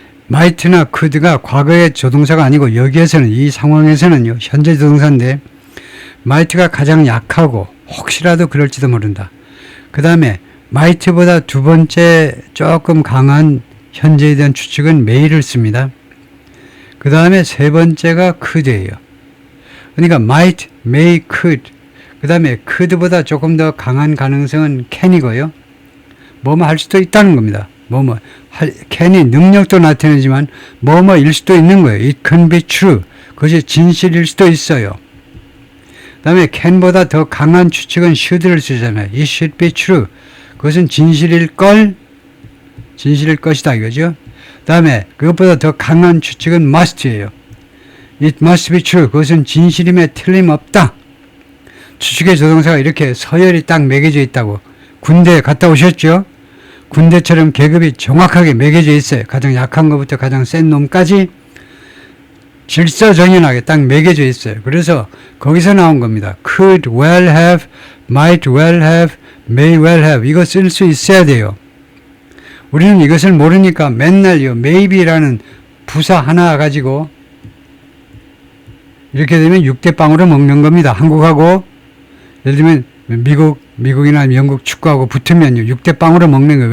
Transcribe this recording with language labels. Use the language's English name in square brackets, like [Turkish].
[Korean] might나 could가 과거의 조동사가 아니고, 여기에서는, 이 상황에서는요, 현재 조동사인데 might가 가장 약하고 혹시라도 그럴지도 모른다. 그 다음에 might보다 두 번째 조금 강한 현재에 대한 추측은 may를 씁니다. 그 다음에 세 번째가 could예요. 그러니까 might, may, could. 그 다음에 could보다 조금 더 강한 가능성은 can이고요. 뭐뭐 할 수도 있다는 겁니다. can이 능력도 나타내지만 뭐뭐일 수도 있는 거예요. [English] It can be true. [Korean] 그것이 진실일 수도 있어요. 그 다음에 can보다 더 강한 추측은 should를 쓰잖아요. [English] It should be true. [Korean] 그것은 진실일 것이다 이거죠. 그 다음에 그것보다 더 강한 추측은 must예요. [English] It must be true. [Korean] 그것은 진실임에 틀림없다. 추측의 조동사가 이렇게 서열이 딱 매겨져 있다고. 군대에 갔다 오셨죠? 군대처럼 계급이 정확하게 매겨져 있어요. 가장 약한 것부터 가장 센 놈까지 질서정연하게 딱 매겨져 있어요. 그래서 거기서 나온 겁니다. [English] could well have, might well have, may well have. [Korean] 이거 쓸 수 있어야 돼요. 우리는 이것을 모르니까 맨날요, maybe라는 부사 하나 가지고 이렇게 되면 6대 빵으로 먹는 겁니다. 한국하고 예를 들면 미국이나 영국 축구하고 붙으면요, 6대 빵으로 먹는 거예요.